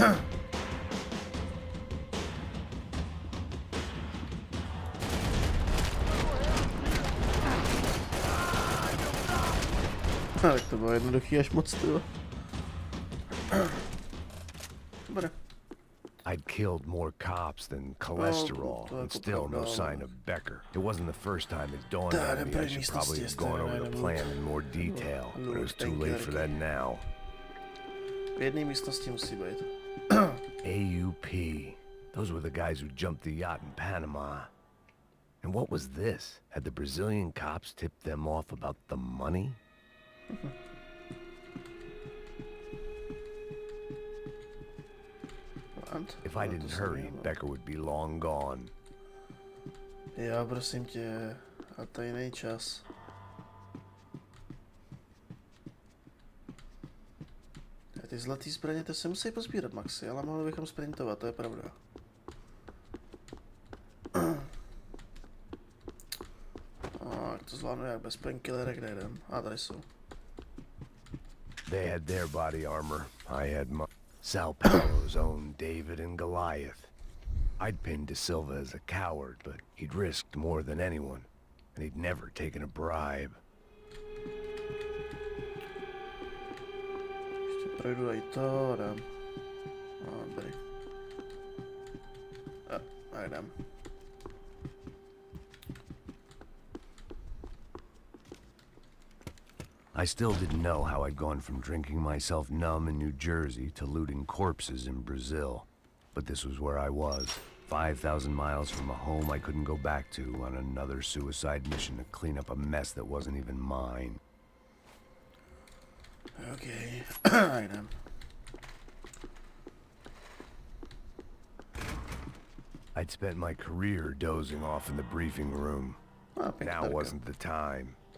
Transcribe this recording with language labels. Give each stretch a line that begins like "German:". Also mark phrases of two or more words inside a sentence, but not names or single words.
Czech: Tak to bylo jednoduchý až moc, tyjo. Dobré.
English: I'd killed more cops than cholesterol, and still no sign of Becker. It wasn't the first time it dawned on me I should probably have gone over the plan in more detail, but it was too late for that now.
Czech: V jedné místnosti musí být. AUP.
English: Those were the guys who jumped the yacht in Panama. And what was this? Had the Brazilian cops tipped them off about the money? If I didn't hurry, Becker would be long gone.
Czech: Já prosím tě, a tady není čas. Ty zlatý zbraně, to se musí pozbírat, Maxi, ale mohli bychom sprintovat, to je pravda. To zvládnu jak bez painkillerek nejdem. Tady jsou.
English: They had their body armor. I had my... Sao Paulo's own David and Goliath. I'd pinned De Silva as a coward, but he'd risked more than anyone, and he'd never taken a bribe.
Czech: Ještě projdu aj to, dám. Dobrý. Tak dám.
English: I still didn't know how I'd gone from drinking myself numb in New Jersey to looting corpses in Brazil. But this was where I was, 5,000 miles from a home I couldn't go back to on another suicide mission to clean up a mess that wasn't even mine. Okay, I am. I'd spent my career dozing off in the briefing room. Now wasn't the time.